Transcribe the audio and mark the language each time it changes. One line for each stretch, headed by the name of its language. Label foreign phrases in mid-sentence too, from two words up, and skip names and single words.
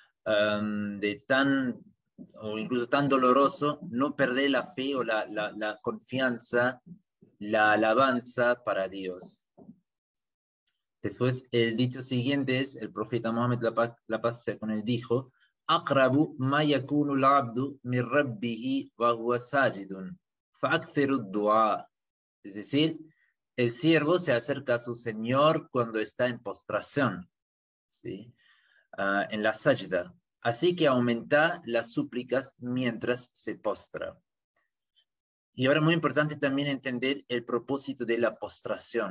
Spanish: De tan o incluso tan doloroso, no perder la fe o la confianza, la alabanza para Dios. Después, el dicho siguiente es, el profeta Mohammed, la paz sea con él, dijo,
Arabic: أقرب ما يكون العبد من ربه وهو ساجد فأكثر الدعاء.
Spanish: Es decir, el siervo se acerca a su Señor cuando está en postración, ¿sí? En la sajda. Así que aumenta las súplicas mientras se postra. Y ahora muy importante también entender el propósito de la postración.